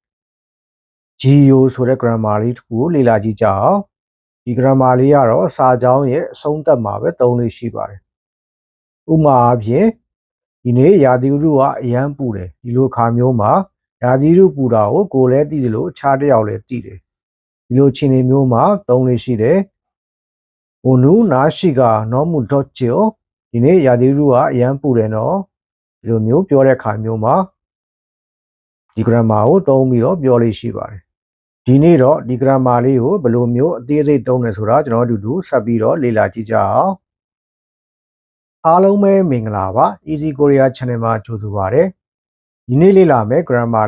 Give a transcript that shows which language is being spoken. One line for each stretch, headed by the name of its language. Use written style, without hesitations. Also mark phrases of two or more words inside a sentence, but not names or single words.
Burmese: GEO ဆိုတဲ့ grammar လေးတစ်ခုကိုလေ့လာကြည့်ကြအောင်ဒီ grammar လေးကတော့စာကြောင်းရဲ့အဆုံးသတ်မှာပဲသုံးလေးရှိပါတယ်ဥပမာအဖြစ်ဒီနေ့ရာသီဥတုကအရန်ပူတယ်ဒီလိုအခါမျိုးမှာရာသီဥတုပူတာကိုလည်းသိတယ်လို့အခြားတစ်ယောက်လည်းသိတယ်ဒီလိုအခြေအနေမျိုးမှာသုံးလေးရှိတယ်
Korean: 오늘 날씨가 너무 덥지요.
Burmese: ဒီနေ့ရာသီဥတုကအရန်ပူတယ်နော်ဒီလိုမျိုးပြောတဲ့အခါမျိုးမှာဒီ grammar ကိုသုံးပြီးတော့ပြောလို့ရှိပါတယ်ဒီနေ့တော့ဒီ grammar လေးကိုဘယ်လိုမျိုးအသေးစိတ်သုံးလဲဆိုတာကျွန်တော်တို့ဆက်ပြီးတော့လေ့လာကြည့်ကြအောင်အားလုံးပဲမင်္ဂလာပါ Easy Korea Channel မှာကြိုဆိုပါရစေဒီနေ့လေ့လာမယ့် grammar